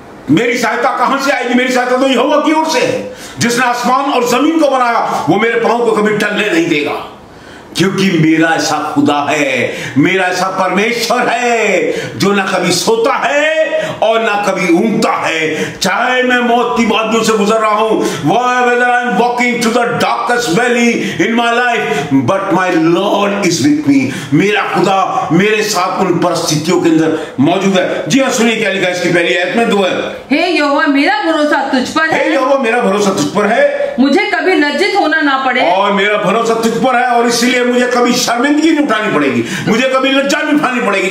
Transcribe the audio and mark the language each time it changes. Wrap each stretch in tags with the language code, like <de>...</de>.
<hi>मेरी सहायता कहां से आएगी? मेरी सहायता तो यहोवा की ओर से है, जिसने आसमान और जमीन को बनाया। वो मेरे पांव को कभी टलने नहीं देगा, क्योंकि मेरा ऐसा खुदा है, मेरा ऐसा परमेश्वर है जो ना कभी सोता है और ना कभी ऊँगता है। चाहे मैं मौत की वादियों से गुजर रहा हूं,</hi> <en>whether I am walking through the darkest valley in my life, but my Lord is with me।</en> <hi>मेरा खुदा मेरे साथ उन परिस्थितियों के अंदर मौजूद है। जी हाँ, सुनिए क्या लिखा है इसकी पहली आयत में, 2 है। हे यहोवा, मेरा भरोसा तुझ पर है। हे यहोवा, मेरा भरोसा तुझ पर है, मुझे कभी लज्जित होना ना पड़े। और मेरा भरोसा तुझ पर है और इसलिए मुझे कभी शर्मिंदगी नहीं उठानी पड़ेगी, मुझे कभी लज्जा नहीं उठानी पड़ेगी।</hi>